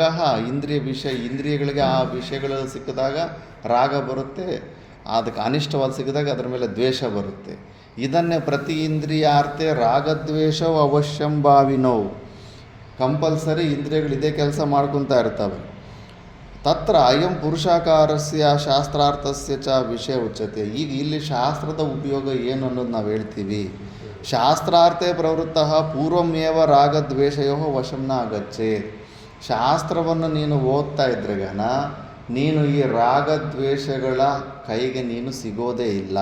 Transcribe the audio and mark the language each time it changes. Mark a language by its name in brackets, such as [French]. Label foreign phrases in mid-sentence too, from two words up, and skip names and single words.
[Kannada] ಇಂದ್ರಿಯಗಳಿಗೆ ಆ ವಿಷಯಗಳು ಸಿಕ್ಕಿದಾಗ ರಾಗ ಬರುತ್ತೆ, ಅದಕ್ಕೆ ಅನಿಷ್ಟವಾದ ಸಿಕ್ಕಿದಾಗ ಅದರ ಮೇಲೆ ದ್ವೇಷ ಬರುತ್ತೆ. [Sanskrit] ಇದನ್ನೇ ಪ್ರತಿ ಇಂದ್ರಿಯಾರ್ಥೆ ರಾಗದ್ವೇಷವು ಅವಶ್ಯಂ ಭಾವಿನೌ. [Kannada] ಕಂಪಲ್ಸರಿ ಇಂದ್ರಿಯಗಳು ಇದೇ ಕೆಲಸ ಮಾಡ್ಕೊತಾ ಇರ್ತವೆ. [Sanskrit] ತತ್ರ ಅಯಂ ಪುರುಷಾಕಾರಸ್ಯ ಶಾಸ್ತ್ರಾರ್ಥಸ್ಯ ಚ ವಿಷಯ ಉಚ್ಯತೆ. [Kannada] ಈಗ ಇಲ್ಲಿ ಶಾಸ್ತ್ರದ ಉಪಯೋಗ ಏನು ಅನ್ನೋದು ನಾವು ಹೇಳ್ತೀವಿ. [Sanskrit] ಶಾಸ್ತ್ರಾರ್ಥೇ ಪ್ರವೃತ್ತಃ ಪೂರ್ವಮೇವ ರಾಗದ್ವೇಷಯೋ ವಶಂನ ಆಗಚ್ಚೇತ್. [Kannada] ಶಾಸ್ತ್ರವನ್ನು ನೀನು ಓದ್ತಾ ಇದ್ರೆಗನ ನೀನು ಈ ರಾಗದ್ವೇಷಗಳ ಕೈಗೆ ನೀನು ಸಿಗೋದೇ ಇಲ್ಲ.